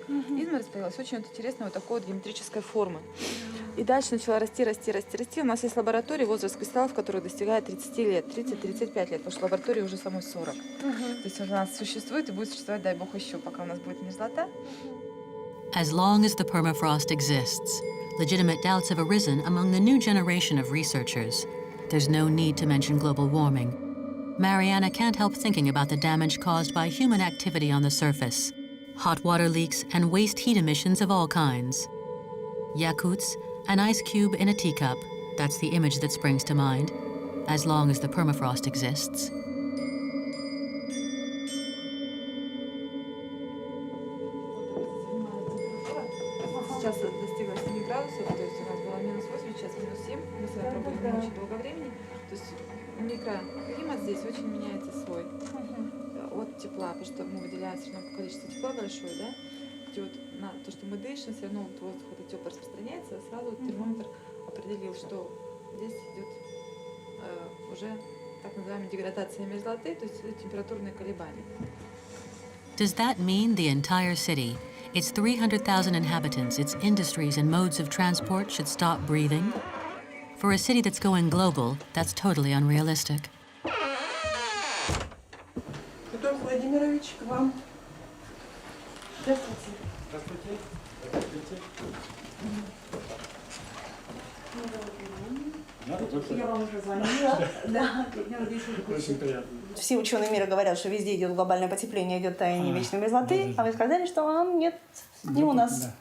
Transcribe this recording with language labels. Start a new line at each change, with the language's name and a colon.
Russian: Изморозь появилась очень вот интересной вот такой вот геометрической формы. И дальше начала расти. У нас есть лаборатории, возраст кристаллов, который достигает 30 лет, 30-35 лет, потому что лаборатории уже самой 40. То есть уже у нас существует и будет существовать, дай бог, еще, пока у нас будет мерзлота.
English: As long as the permafrost exists, legitimate doubts have arisen among the new generation of researchers. There's no need to mention global warming. Mariana can't help thinking about the damage caused by human activity on the surface, hot water leaks and waste heat emissions of all kinds. Yakutsk, an ice cube in a teacup, that's the image that springs to mind, as long as the permafrost exists.
Russian: Сейчас достигла 7 градусов, то есть у нас было минус 8, сейчас минус 7. Мы с вами пробуем очень долго времени. То есть микроклимат здесь очень меняется свой от тепла, потому что мы выделяем все равно количество тепла большое, да? где вот на то, что мы дышим, все равно вот воздух это тепло распространяется, сразу термометр определил, что здесь идет уже так называемая деградация мерзлоты, то есть температурные колебания.
English: Does that mean the entire city, its 300,000 inhabitants, its industries and modes of transport should stop breathing? For a city that's going global, that's totally unrealistic.
Russian: Петр Владимирович, к вам. Здравствуйте. Здравствуйте. Здравствуйте. Я вам уже звонила. Да, очень приятно. Все ученые мира говорят, что везде идет глобальное потепление, идет таяние вечной мерзлоты, а вы сказали, что нет, не у нас.